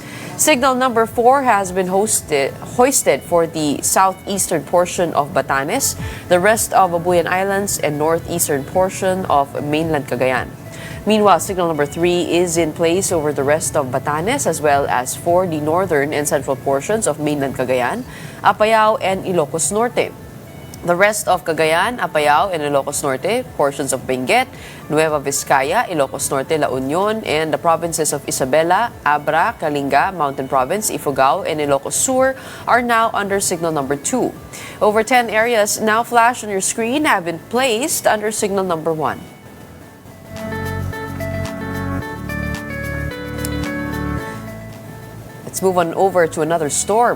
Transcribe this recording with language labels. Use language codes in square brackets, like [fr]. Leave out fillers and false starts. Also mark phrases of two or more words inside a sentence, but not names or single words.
[en] Signal number 4 has been hoisted for the southeastern portion of Batanes, the rest of Babuyan Islands, and northeastern portion of mainland Cagayan. Meanwhile, signal number 3 is in place over the rest of Batanes as well as for the northern and central portions of mainland Cagayan, Apayao, and Ilocos Norte. The rest of Cagayan, Apayao, and Ilocos Norte, portions of Benguet, Nueva Vizcaya, Ilocos Norte, La Union, and the provinces of Isabela, Abra, Kalinga, Mountain Province, Ifugao, and Ilocos Sur are now under signal number 2. Over 10 areas now flashed on your screen have been placed under signal number 1. Let's move on over to another storm.